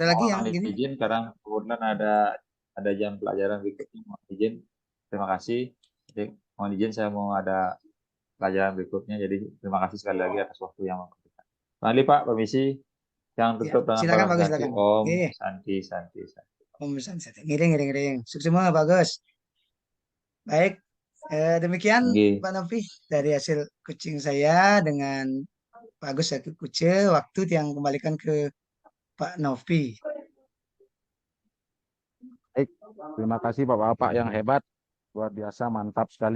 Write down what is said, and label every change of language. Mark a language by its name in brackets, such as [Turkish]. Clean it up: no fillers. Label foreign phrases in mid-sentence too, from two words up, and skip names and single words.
[Indonesian] ada lagi yang Mohon gini. izin karena kebetulan ada jam pelajaran berikutnya. Mohon izin. Terima kasih. Jadi, mohon izin saya mau ada pelajaran berikutnya. Jadi terima kasih sekali lagi atas waktu yang memberikan. Mari Pak, permisi. Yang Ya, tutup dengan silakan salam Pak Agus, ganti silakan. Om Oke, [Sanskrit] Santi Santi Santi. Om Santi. [Balinese] Ngiring, ngiring, ngiring. [Indonesian] Sukses semua Pak Agus. Baik, demikian Oke. Pak Novi dari hasil coaching saya dengan Pak Agus Satu Kuce. Waktu yang kembalikan ke Pak Novi. Baik, terima kasih Bapak-Bapak yang hebat, luar biasa, mantap sekali.